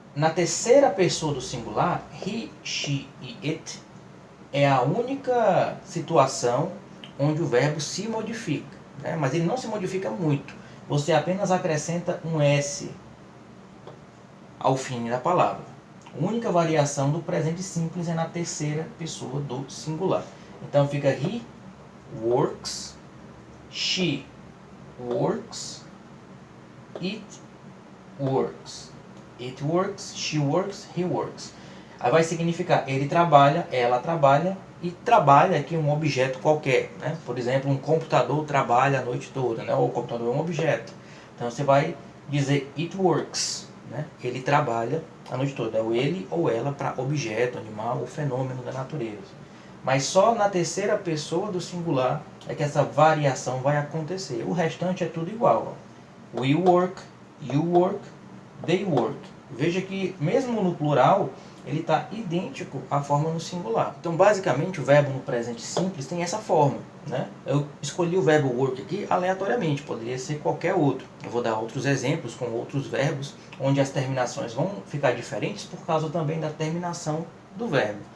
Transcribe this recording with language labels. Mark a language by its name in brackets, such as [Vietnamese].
[Portuguese] Na terceira pessoa do singular, he, she e it, é a única situação onde o verbo se modifica, né? Mas ele não se modifica muito. Você apenas acrescenta um S ao fim da palavra. A única variação do presente simples é na terceira pessoa do singular. Então fica [English] he works, she works, it works. It works, she works, he works. [Portuguese] Aí vai significar ele trabalha, ela trabalha, e trabalha aqui um objeto qualquer, né? Por exemplo, um computador trabalha a noite toda, né? Ou o computador é um objeto. Então você vai dizer [English] it works, [Portuguese] né? Ele trabalha a noite toda. É o ele ou ela para objeto, animal ou fenômeno da natureza. Mas só na terceira pessoa do singular é que essa variação vai acontecer. O restante é tudo igual. Ó. [English] We work, you work, they work. [Portuguese] Veja que mesmo no plural, ele está idêntico à forma no singular. Então, basicamente, o verbo no presente simples tem essa forma, né? Eu escolhi o verbo work aqui aleatoriamente, poderia ser qualquer outro. Eu vou dar outros exemplos com outros verbos, onde as terminações vão ficar diferentes por causa também da terminação do verbo.